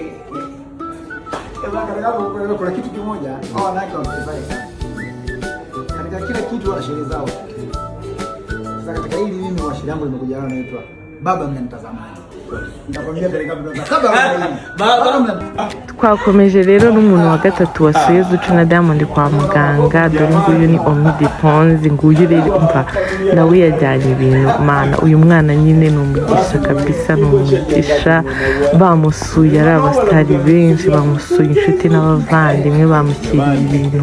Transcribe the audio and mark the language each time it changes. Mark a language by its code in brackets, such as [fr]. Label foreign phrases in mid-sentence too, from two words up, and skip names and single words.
[sw] Kuna kitu kimoja wanawake wanafanya sana. kitu wana sherehe zao. Sasa katika hili mimi wa sherehe yangu nimekuja leo naitwa baba mnanitazamaje. Nitakwambia peleka [rw] twakomeje rero n'umuntu wa gatatu wasuye Zucu na Diamond kwa muganga. Dore nguyu ni Omidiponzi, nguyu rero umva nawe yajyanye ibintu mana. Uyu mwana nyine ni umugisha kabisa, ni umugisha. Bamusuye ari abasitari benshi, bamusuye inshuti n'abavandimwe, bamushyiriye ibintu.